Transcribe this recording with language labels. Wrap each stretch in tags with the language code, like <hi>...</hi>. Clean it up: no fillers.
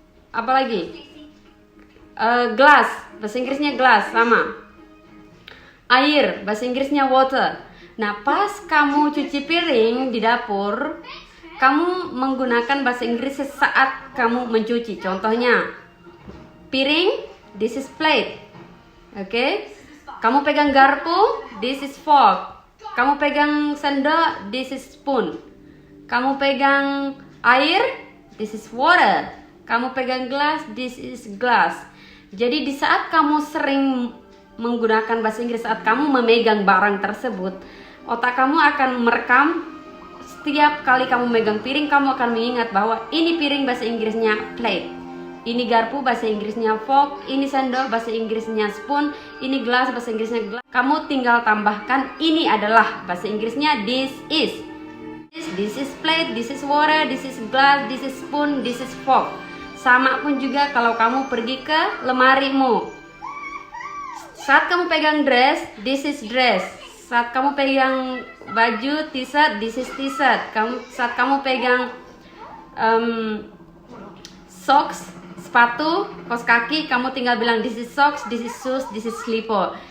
<id>Apa lagi? Gelas, bahasa Inggrisnya gelas, sama. Air, bahasa Inggrisnya water. Nah, pas kamu cuci piring di dapur, kamu menggunakan bahasa Inggris saat kamu mencuci. Contohnya, piring,</id> <en>this is plate.</en> <id>Oke? Kamu pegang garpu,</id> <en>this is fork.</en> <id>Kamu pegang sendok,</id> <en>this is spoon.</en> <id>Kamu pegang air,</id> <en>this is water.</en> <id>Kamu pegang gelas,</id> <en>this is glass.</en> <id>Jadi di saat kamu sering menggunakan bahasa Inggris, saat kamu memegang barang tersebut, otak kamu akan merekam. Setiap kali kamu megang piring, kamu akan mengingat bahwa ini piring bahasa Inggrisnya plate, ini garpu bahasa Inggrisnya fork, ini sendok bahasa Inggrisnya spoon, ini gelas bahasa Inggrisnya glass. Kamu tinggal tambahkan ini adalah bahasa Inggrisnya this is.</id> <en>This is plate, this is water, this is glass, this is spoon, this is fork.</en> <id>Sama pun juga kalau kamu pergi ke lemarimu. Saat kamu pegang dress,</id> <en>this is dress.</en> <id>Saat kamu pegang baju t-shirt,</id> <en>this is t-shirt.</en> <id>Saat kamu pegang socks, sepatu, kaos kaki, kamu tinggal bilang</id> <en>this is socks, this is shoes, this is slipper.</en>